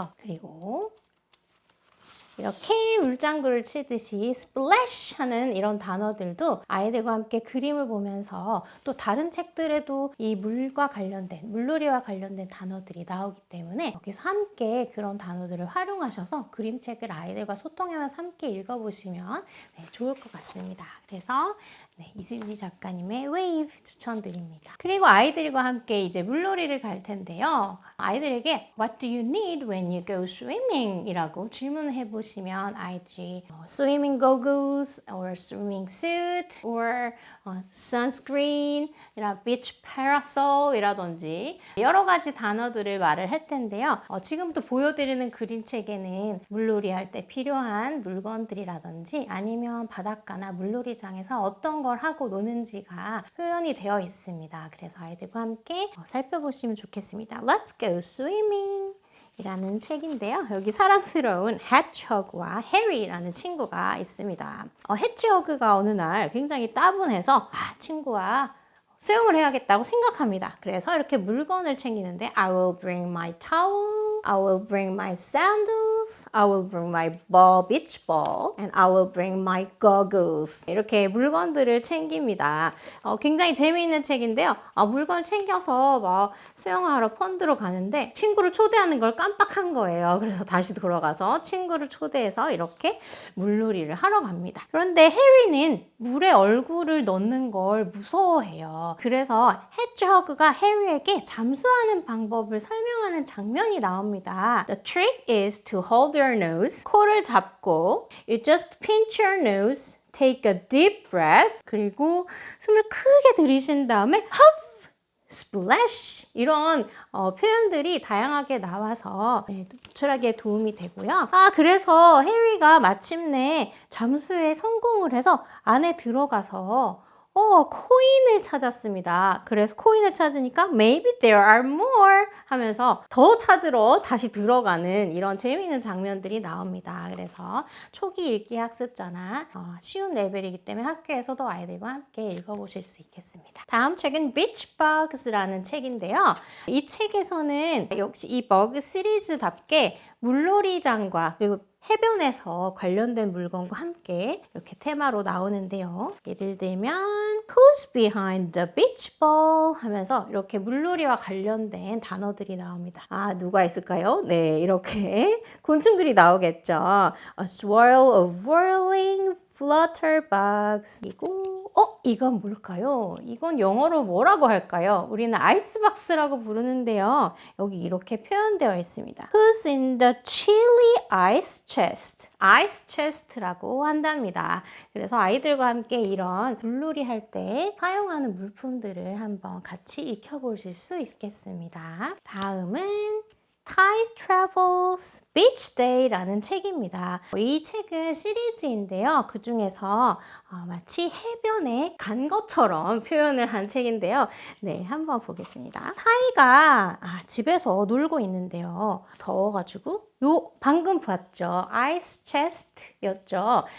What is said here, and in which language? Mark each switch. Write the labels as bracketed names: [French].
[Korean] 그리고 이렇게 물장구를 치듯이 splash 하는 이런 단어들도 아이들과 함께 그림을 보면서 또 다른 책들에도 이 물과 관련된, 물놀이와 관련된 단어들이 나오기 때문에 여기서 함께 그런 단어들을 활용하셔서 그림책을 아이들과 소통하면서 함께 읽어보시면 좋을 것 같습니다. 그래서 이수지 작가님의 Wave 추천드립니다. 그리고 아이들과 함께 이제 물놀이를 갈 텐데요. [English] 아이들에게 What do you need when you go swimming? [Korean] 이라고 질문을 해보시면 아이들이 [English] swimming goggles or swimming suit or sunscreen, beach parasol [Korean] 이라든지 여러 가지 단어들을 말을 할 텐데요. 지금부터 보여드리는 그림책에는 물놀이 할 때 필요한 물건들이라든지 아니면 바닷가나 물놀이장에서 어떤 걸 하고 노는지가 표현이 되어 있습니다. 그래서 아이들과 함께 살펴보시면 좋겠습니다. Let's go swimming! 이라는 책인데요. 여기 사랑스러운 해치허그와 해리라는 친구가 있습니다. 해치허그가 어느 날 굉장히 따분해서 친구와 수영을 해야겠다고 생각합니다. 그래서 이렇게 물건을 챙기는데 [English] I will bring my towel, I will bring my sandals, I will bring my beach ball, and I will bring my goggles. [Korean] 이렇게 물건들을 챙깁니다. 굉장히 재미있는 책인데요. 물건을 챙겨서 막 수영하러 펀드로 가는데 친구를 초대하는 걸 깜빡한 거예요. 그래서 다시 돌아가서 친구를 초대해서 이렇게 물놀이를 하러 갑니다. 그런데 해리는 물에 얼굴을 넣는 걸 무서워해요. 그래서 해치허그가 해리에게 잠수하는 방법을 설명하는 장면이 나옵니다. [English] The trick is to hold your nose. [Korean] 코를 잡고 [English] you just pinch your nose, take a deep breath. [Korean] 그리고 숨을 크게 들이신 다음에 huff, splash 이런 표현들이 다양하게 나와서 노출하기에 도움이 되고요. 그래서 해리가 마침내 잠수에 성공을 해서 안에 들어가서 코인을 찾았습니다. 그래서 코인을 찾으니까 [English] maybe there are more [Korean] 하면서 더 찾으러 다시 들어가는 이런 재미있는 장면들이 나옵니다. 그래서 초기 읽기 학습자나 쉬운 레벨이기 때문에 학교에서도 아이들과 함께 읽어보실 수 있겠습니다. 다음 책은 Beach Bugs라는 책인데요. 이 책에서는 역시 이 버그 시리즈답게 물놀이장과 그리고 해변에서 관련된 물건과 함께 이렇게 테마로 나오는데요. [English] 예를 들면 Who's behind the beach ball? [Korean] 하면서 이렇게 물놀이와 관련된 단어들이 나옵니다. 누가 있을까요? 네, 이렇게 곤충들이 나오겠죠. [English] A swirl of whirling flutterbugs. [Korean] 그리고 이건 뭘까요? 이건 영어로 뭐라고 할까요? 우리는 아이스박스라고 부르는데요. 여기 이렇게 표현되어 있습니다. [English] Who's in the chilly ice chest? [Korean] ice chest라고 한답니다. 그래서 아이들과 함께 이런 물놀이 할 때 사용하는 물품들을 한번 같이 익혀보실 수 있겠습니다. 다음은 Ty's Travels Beach Day라는 책입니다. 이 책은 시리즈인데요. 그 중에서 마치 해변에 간 것처럼 표현을 한 책인데요. 네, 한번 보겠습니다. 타이가 집에서 놀고 있는데요. 더워가지고 방금 봤죠? 아이스 체스트였죠.